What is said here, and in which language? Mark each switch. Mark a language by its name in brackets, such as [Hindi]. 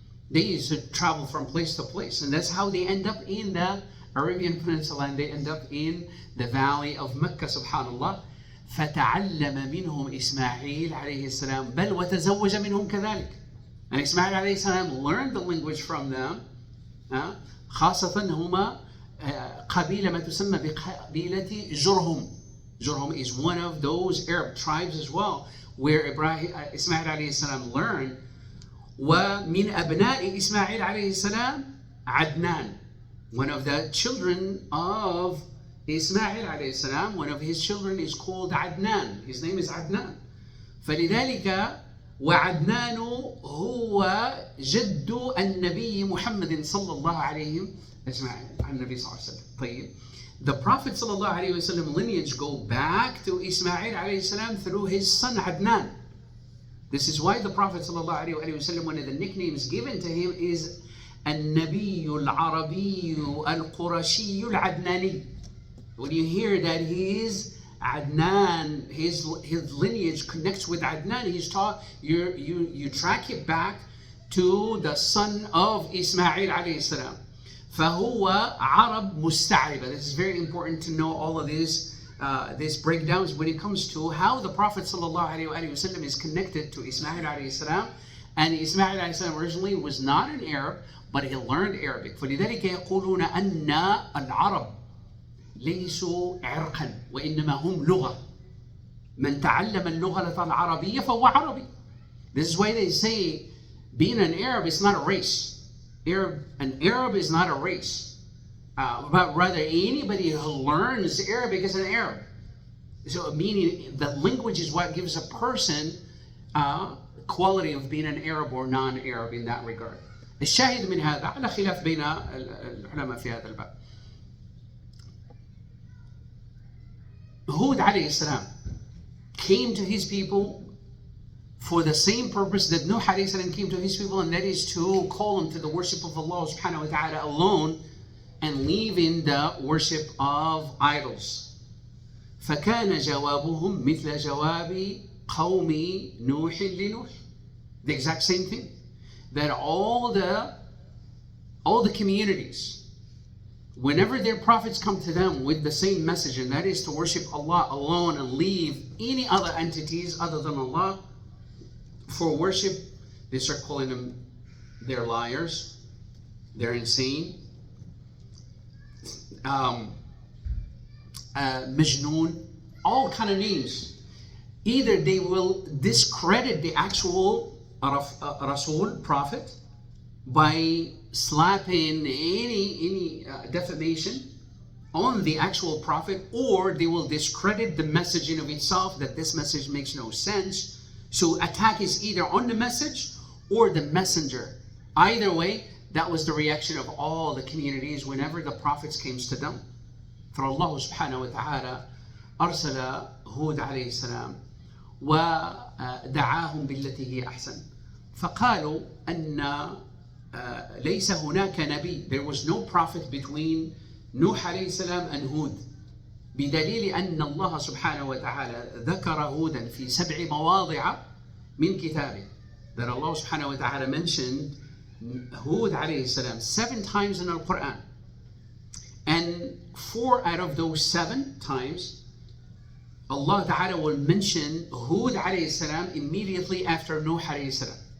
[English] They used to travel from place to place, and that's how they end up in the Arabian Peninsula, and they end up in the valley of Mecca, subhanallah. [Arabic] فتعلم منهم إسماعيل عليه السلام بل وتزوج منهم كذلك. [English] And Ismail عليه السلام learned the language from them. [Arabic] خاصة هما قبيلة ما تسمى بقبيلة جرهم. [English] Jurhum is one of those Arab tribes as well, where Ismail عليه السلام learned. [Arabic] ومن أبناء إسماعيل عليه السلام عدنان. [English] One of the children of Ismail عليه السلام, one of his children is called Adnan. His name is Adnan. [Arabic] فلذلك وعدنان هو جد النبي محمد صلى الله عليه وسلم. النبي صلى الله عليه وسلم. طيب. [English] The Prophet صلى الله عليه وسلم lineage go back to Ismail عليه السلام through his son Adnan. This is why the Prophet صلى الله عليه وسلم, one of the nicknames given to him is [Arabic] النبي العربي القرشي العدناني. [English] When you hear that he is Adnan, his lineage connects with Adnan, you track it back to the son of Ismail عليه السلام. [Arabic] فهو عرب مستعربة. [English] This is very important to know all of these breakdowns when it comes to how the Prophet ﷺ is connected to Ismail عليه السلام. And Ismail عليه السلام originally was not an Arab, but he learned Arabic. [Arabic] فلذلك يقولون أن العرب ليسوا عرقا وإنما هم لغة. من تعلم اللغة العربية فهو عربي. [English] This is why they say being an Arab is not a race. An Arab is not a race, but rather anybody who learns Arabic is an Arab. So meaning the language is what gives a person quality of being an Arab or non-Arab in that regard. [Arabic] الشاهد من هذا على خلاف بين العلماء في هذا الباب. [English] Hud alayhi salam came to his people for the same purpose that Nuh alayhi salam came to his people, and that is to call them to the worship of Allah subhanahu wa ta'ala alone and leaving the worship of idols. [Arabic] فكان جوابهم مثل جواب قوم نوح لنوح. [English] The exact same thing. That all the communities, whenever their prophets come to them with the same message, and that is to worship Allah alone and leave any other entities other than Allah for worship, they start calling them, they're liars, they're insane, Majnoon, all kind of names. Either they will discredit the actual Rasul, prophet, by slapping any defamation on the actual prophet, or they will discredit the messaging of itself, that this message makes no sense. So attack is either on the message or the messenger. Either way, that was the reaction of all the communities whenever the prophets came to them. For Allah subhanahu wa ta'ala [Arabic] أرسل هود عليه السلام ودعاهم بالتي هي أحسن. فقالوا أن ليس هناك نبي. [English] There was no prophet between نوح عليه السلام and Hud. [Arabic] بدليل أن الله سبحانه وتعالى ذكر هودا في 7 مواضع من كتابه. [English] That Allah subhanahu wa ta'ala mentioned Hud عليه السلام 7 times in the Quran. And 4 out of those 7 times, Allah ta'ala will mention Hud عليه السلام immediately after Nuh عليه السلام.